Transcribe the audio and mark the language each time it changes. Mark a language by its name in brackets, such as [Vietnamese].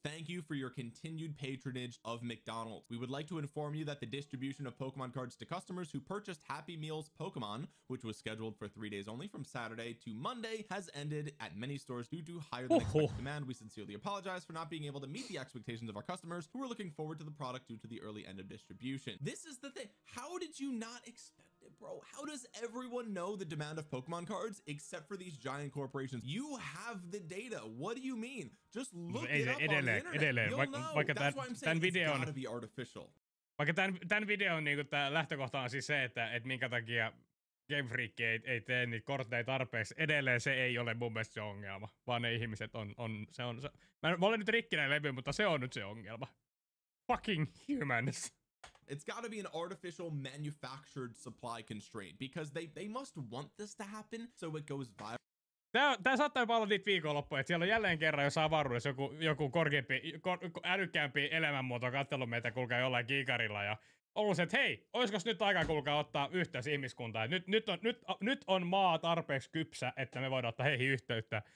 [English] Thank you for your continued patronage of McDonald's. We would like to inform you that the distribution of Pokemon cards to customers who purchased Happy Meals Pokemon, which was scheduled for 3 days only from Saturday to Monday, has ended at many stores due to higher than expected demand. We sincerely apologize for not being able to meet the expectations of our customers who are looking forward to the product due to the early end of distribution. This is the thing. How did you not expect it, bro? How does everyone know the demand of Pokemon cards except for these giant corporations? You have the data. What do you mean? Just look it up on the internet. You'll know. That's why I'm saying it's gotta be artificial. [Finnish] Vaikka tämän videon niinku tää lähtökohta on siis se, että minkä takia Game Freak ei tee niitä kortteja tarpeeksi. Edelleen se ei ole mun mielestä se ongelma, vaan ne ihmiset on se. Mä olen nyt rikkinä levy, mutta se on nyt se ongelma. [English] Fucking humans. It's got to be an artificial manufactured supply constraint because they must want this to happen so it goes viral. [Finnish] Tää saattaa jopa olla niitä viikonloppuja, että siellä on jälleen kerran jossain avaruudessa joku älykkäämpi elämänmuoto katsellut meitä kulkaa jollain kiikarilla ja ollut se, että hei, olisiko nyt aika kulkaa ottaa yhteys ihmiskuntaan. Nyt on maa tarpeeksi kypsä, että me voidaan ottaa heihin yhteyttä.